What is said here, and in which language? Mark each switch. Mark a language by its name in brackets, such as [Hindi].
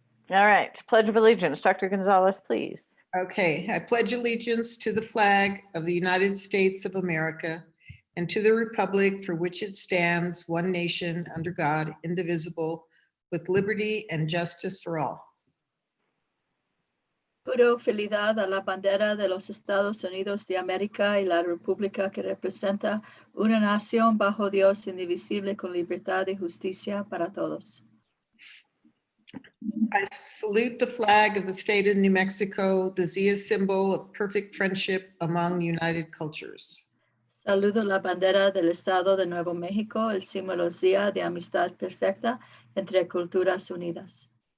[English] All right, Pledge of Allegiance. Dr. Gonzalez, please. Okay, I pledge allegiance to the flag of the United States of America and to the republic for which it stands, one nation, under God, indivisible, with liberty and justice for all. [Spanish] Juro fidelidad a la bandera de los Estados Unidos de América y la república que representa una nación bajo Dios indivisible con libertad y justicia para todos. [English] I salute the flag of the state of New Mexico, the Zia symbol of perfect friendship among united cultures. [Spanish] Saludo la bandera del Estado de Nuevo México, el símbolo de amistad perfecta entre culturas unidas.